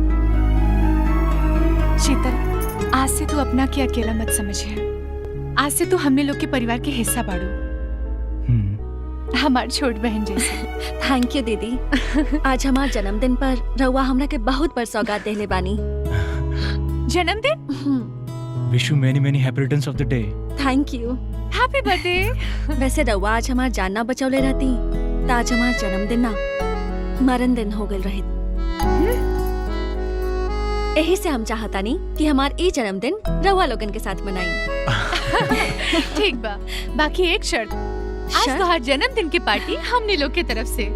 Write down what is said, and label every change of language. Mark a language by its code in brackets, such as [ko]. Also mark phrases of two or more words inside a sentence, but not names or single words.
[bho] शीतल, आज से तू अपना के अकेला मत समझिए। आज से तू हमने लोग के परिवार के हिस्सा बाड़ू, हमार छोट बहन जैसे। [en] Thank you Didi. [bho] आज हमार जन्मदिन पर रउआ हमरा के बहुत बड़ सौगात देले बानी। जन्मदिन? [en] Wish you many many happy returns of the day. Thank you. Happy birthday. [bho] वैसे रउआ आज हमार जान ना बचौले रहती तो आज हमार जन्मदिन ना मरण दिन हो गल रहे। यही से हम चाहता नहीं कि हमार ई जन्मदिन रउआ लोगन के साथ मनाई। ठीक बा, बाकी एक शर्त, आज तो हर जन्मदिन की पार्टी हमने लोग की तरफ से।